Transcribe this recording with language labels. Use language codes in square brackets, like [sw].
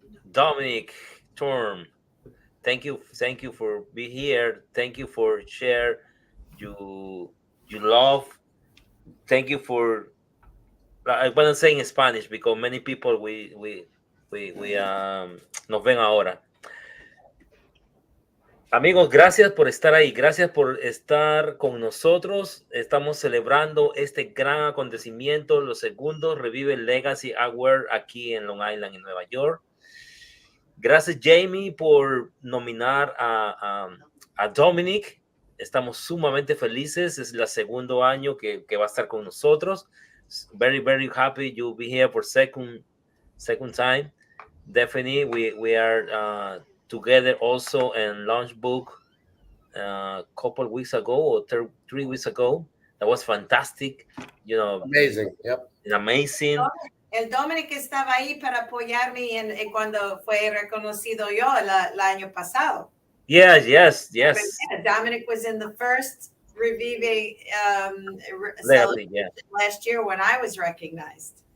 [en] Dominick Thorne. Thank you for being here. Thank you for share you love. Thank you for. I want to say in Spanish because many people we [es] nos ven ahora. Amigos, gracias por estar ahí, gracias por estar con nosotros. Estamos celebrando este gran acontecimiento, los segundos Revive Legacy Award aquí en Long Island, en Nueva York. Gracias, Jamie, por nominar a Dominick. Estamos sumamente felices. Es el segundo año que va a estar con nosotros. [en] Very, very happy you'll be here for second time. Definitely, we are together also in launch book a couple of weeks ago or 3 weeks ago. That was fantastic. Amazing. Yep. Amazing. [es] El Dominick estaba ahí para apoyarme en cuando fue reconocido yo el año pasado. [en] Yes. Dominick was in the first Revive celebration last year when I was recognized.